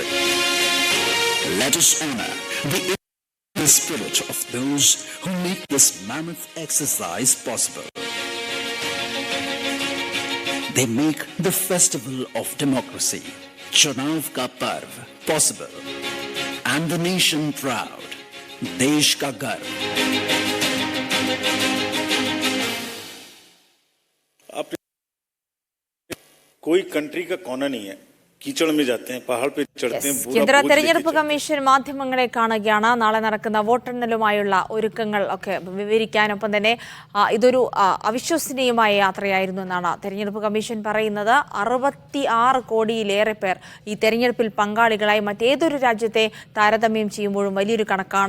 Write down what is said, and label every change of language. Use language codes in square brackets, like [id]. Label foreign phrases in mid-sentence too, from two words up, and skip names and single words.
[en] Let us honor the spirit of those who make this mammoth exercise possible. They make the festival of democracy, [hi] चुनाव का पर्व, [en] possible, and the nation proud, [hi] देश का गर्व. कोई कंट्री का कोना नहीं है कीचड़ में जाते हैं, पहाड़ पे चढ़ते हैं, पूरा [ml] കേന്ദ്ര [hi] बोझ [ml] തെരഞ്ഞെടുപ്പ് [hi] लेके चलते हैं। [ml] കമ്മീഷൻ മാധ്യമങ്ങളെ കാണുകയാണ്. നാളെ നടക്കുന്ന വോട്ടെണ്ണലുമായുള്ള ഒരുക്കങ്ങൾ ഒക്കെ വിവരിക്കാനൊപ്പം തന്നെ ഇതൊരു അവിശ്വസനീയമായ യാത്രയായിരുന്നു എന്നാണ് തെരഞ്ഞെടുപ്പ് കമ്മീഷൻ പറയുന്നത്. 66 കോടിയിലേറെ പേർ ഈ തെരഞ്ഞെടുപ്പിൽ പങ്കാളികളായി മറ്റേതൊരു രാജ്യത്തെ താരതമ്യം ചെയ്യുമ്പോഴും വലിയൊരു കണക്കാണ്.